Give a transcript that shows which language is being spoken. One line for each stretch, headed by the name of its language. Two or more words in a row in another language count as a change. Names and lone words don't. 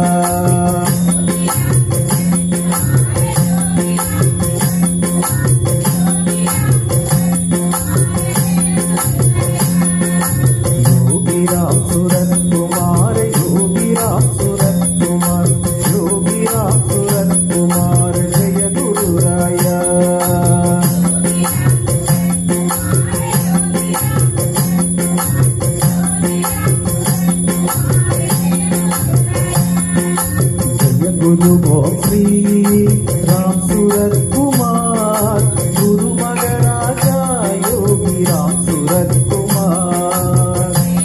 Tamil: யோகிராம் சுரத்குமார் யோகிராம் சுரத்குமார் யோகிராம் சுரத்குமார் ஜெய குரு ராயா
Hindi: जय गुरु श्री राम सूरत कुमार गुरु महाराजा योगी राम सूरत कुमार